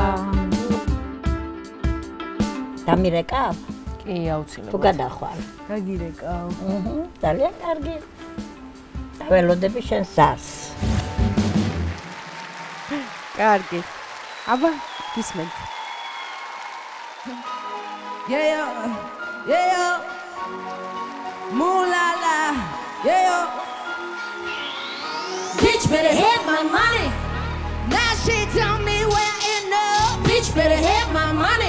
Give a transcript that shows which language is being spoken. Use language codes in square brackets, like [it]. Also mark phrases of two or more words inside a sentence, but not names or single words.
[ka] დამირეკავ? კი, აუცილებლად. თუ გადახვალ. გაგირეკავ. ძალიან კარგი. ველოდები შენ სას. კარგი. აბა, გისმენთ. [en] Moolala, yeah. Bitch better have my money. Now she tell me where in the bitch better have my money.